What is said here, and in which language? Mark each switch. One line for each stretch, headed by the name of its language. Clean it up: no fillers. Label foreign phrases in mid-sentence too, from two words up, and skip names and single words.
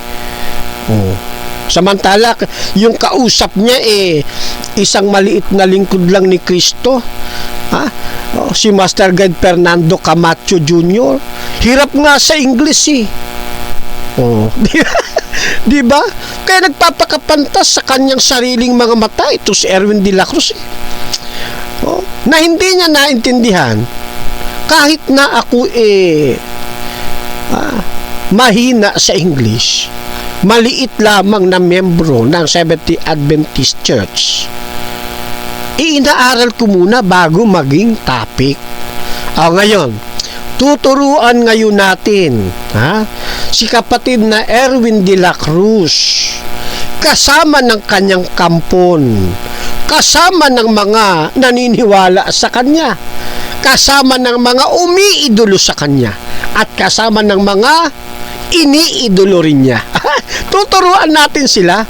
Filipino: Samantala, yung kausap niya isang maliit na lingkod lang ni Kristo. Si Master Guide Fernando Camacho Jr. Hirap nga sa English Di ba? Kaya nagpapakapantas sa kanyang sariling mga mata ito si Erwin de la Cruz na hindi niya naintindihan kahit na ako mahina sa English, maliit lamang na membro ng Seventh-day Adventist Church, inaaral ko muna bago maging topic. Ngayon, tuturuan ngayon natin si kapatid na Erwin de la Cruz kasama ng kanyang kampon, kasama ng mga naniniwala sa kanya, kasama ng mga umiidolo sa kanya, at kasama ng mga iniidolo rin niya. Tuturuan natin sila.